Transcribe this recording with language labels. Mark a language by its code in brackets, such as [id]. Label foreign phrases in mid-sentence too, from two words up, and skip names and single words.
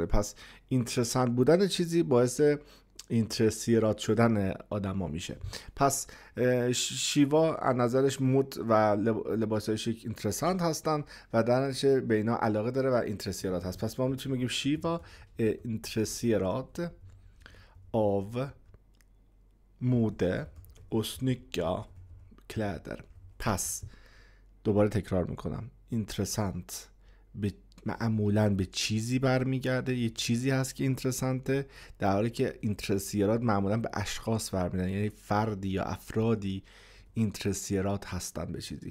[fa] پس اینترسانت بودن چیزی باعث اینترسیرات شدن آدم ها میشه. پس شیوا از نظرش مد و لباسای شیک اینترسانت هستن و در نتیجه به اینا علاقه داره و اینترسیرات هست. پس ما میتونیم بگیم [sv] شیوا اینترسیرات av mode och snygga kläder. [fa] پس دوباره تکرار میکنم، اینترسانت معمولاً به چیزی برمیگرده، یه چیزی هست که اینترسانته، در حالی که اینترسیرات معمولاً به اشخاص برمیگردن، یعنی فردی یا افرادی اینترسیرات هستن به چیزی.